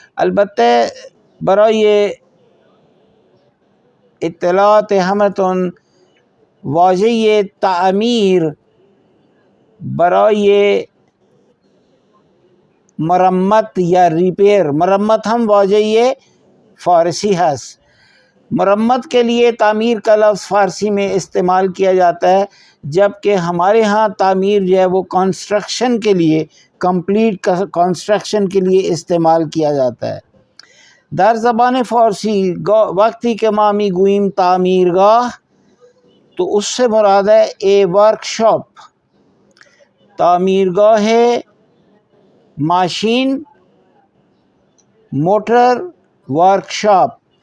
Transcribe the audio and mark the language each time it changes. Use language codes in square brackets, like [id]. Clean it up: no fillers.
[fa] البته برای اطلاعات همتون واژه تعمیر برای مرمت یا ریپیر، مرمت هم واژه فارسی هست. [ur] مرمت کے لیے تعمیر کا لفظ فارسی میں استعمال کیا جاتا ہے، جبکہ ہمارے ہاں تعمیر جو ہے وہ کنسٹرکشن کے لیے، کمپلیٹ کنسٹرکشن کے لیے استعمال کیا جاتا ہے. [fa] در زبان فارسی وقتی که ما میگوییم تعمیرگاه [ur] تو اس سے مراد ہے a work shop, [fa] تعمیرگاه ماشین، موٹر ورکشاپ.